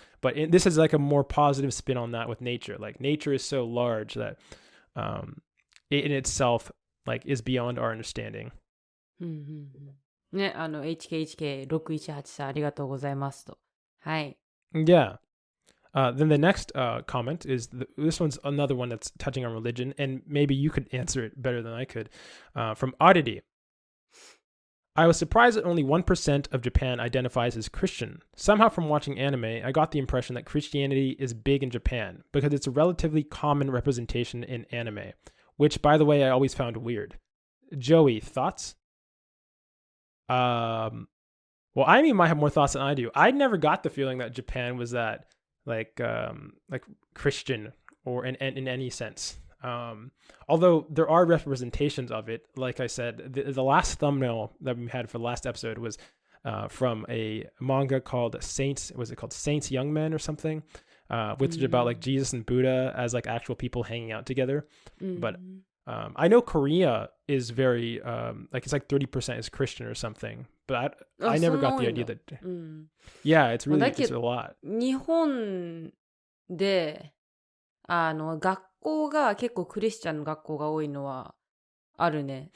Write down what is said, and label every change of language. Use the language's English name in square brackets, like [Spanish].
[English] But this is like a more positive spin on that with nature. Like nature is so large that it in itself like is beyond our understanding. [Japanese] ね、HKHK618 さんありがとうございますと。はい。 [English] Yeah. Then the next comment is this one's another one that's touching on religion, and maybe you could answer it better than I could. From Oddity. I was surprised that only 1% of Japan identifies as Christian. Somehow from watching anime, I got the impression that Christianity is big in Japan because it's a relatively common representation in anime, which, by the way, I always found weird. Joey, thoughts? Well, Amy might have more thoughts than I do. I never got the feeling that Japan was that like Christian or in any sense. Although there are representations of it. Like I said, the last thumbnail that we had for the last episode was from a manga called Saints. Was it called Saints Young Men or something? Which is about like Jesus and Buddha as like actual people hanging out together. But I know Korea is very like it's like 30% is Christian or something. But I never got the idea that. Yeah, it's really it's a lot. [Japanese] 日本で学校が結構クリスチャンの学校が多いのはあるね。